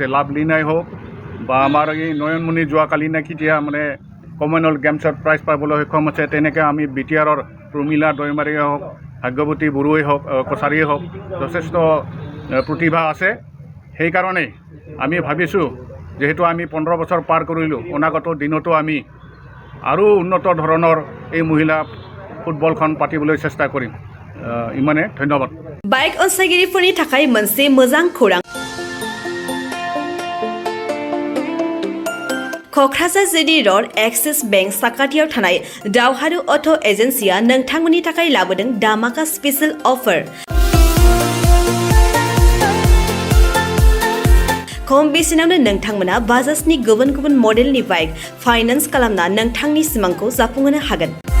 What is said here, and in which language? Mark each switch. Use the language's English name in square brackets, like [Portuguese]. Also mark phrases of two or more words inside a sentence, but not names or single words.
[Assamese] লাভলীনাই হওক বা আমাৰ এই নয়নমণি যোৱাকালি কেতিয়া কমনৱেলথ গেমছত প্ৰাইজ পাবলৈ সক্ষম হৈছে, তেনেকৈ আমি বিটিআৰৰ প্ৰমীলা দৈমাৰীয়ে হওক, ভাগ্যৱতী বড়োৱে হওক, কছাৰীয়ে হওক, যথেষ্ট প্ৰতিভা আছে। সেইকাৰণেই আমি ভাবিছোঁ যিহেতু আমি 15 বছৰ পাৰ কৰিলোঁ, অনাগত দিনতো আমি আৰু উন্নত ধৰণৰ এই মহিলা ফুটবলখন পাতিবলৈ চেষ্টা কৰিম। ইমানে, ধন্যবাদ। [Bodo] बाइक अनसायगिरिफोरनि थाखाय मोनसे मोजां खौरां। क'क्राझार जिडी र'ड एक्सिस बेंक साखाथियाव थानाय दावहारु अट' एजेन्सिया नोंथांमोननि थाखाय लाबोदों दामाका [English] special offer. [Bodo] खम बेसेनावनो नोंथांमोना बाजाजनि गुबुन गुबुन मडेलनि [English] bike finance [Bodo] खालामना नोंथांनि सिमांखौ जाफुंहोनो हागोन।